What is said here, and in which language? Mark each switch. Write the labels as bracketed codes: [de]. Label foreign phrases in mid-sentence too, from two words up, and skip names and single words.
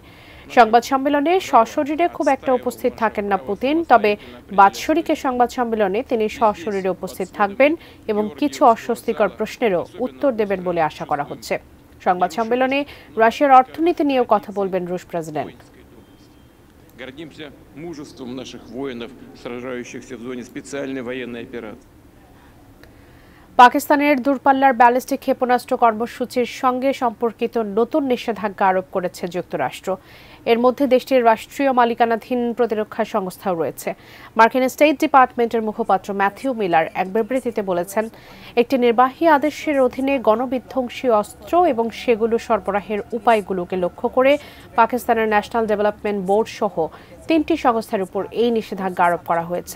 [bn] সংবাদ সম্মেলনে সশরীরে খুব একটা উপস্থিত থাকেন না পুতিন, তবে বাৎসরিক সংবাদ সম্মেলনে তিনি সশরীরে উপস্থিত থাকবেন এবং কিছু অস্বস্তিকর প্রশ্নেরও উত্তর দেবেন বলে আশা করা হচ্ছে। সংবাদ সম্মেলনে রাশিয়ার অর্থনীতি নিয়েও কথা বলবেন রুশ প্রেসিডেন্ট। [ru] Гордимся мужеством наших воинов, сражающихся в зоне специальной военной операции. [bn] পাকিস্তানের দূরপাল্লার ব্যালিস্টিক ক্ষেপণাস্ত্র কর্মসূচির সঙ্গে সম্পর্কিত নতুন নিষেধাজ্ঞা আরোপ করেছে যুক্তরাষ্ট্র। এর মধ্যে দেশটির রাষ্ট্রীয় মালিকানাধীন প্রতিরক্ষা সংস্থাও রয়েছে। মার্কিন স্টেট ডিপার্টমেন্টের মুখপাত্র ম্যাথিউ মিলার এক বিবৃতিতে বলেছেন, একটি নির্বাহী আদেশের অধীনে গণবিধ্বংসী অস্ত্র এবং সেগুলো সরবরাহের উপায়গুলোকে লক্ষ্য করে পাকিস্তানের ন্যাশনাল ডেভেলপমেন্ট বোর্ড সহ ৩টি সংস্থার উপর এই নিষেধাজ্ঞা আরোপ করা হয়েছে।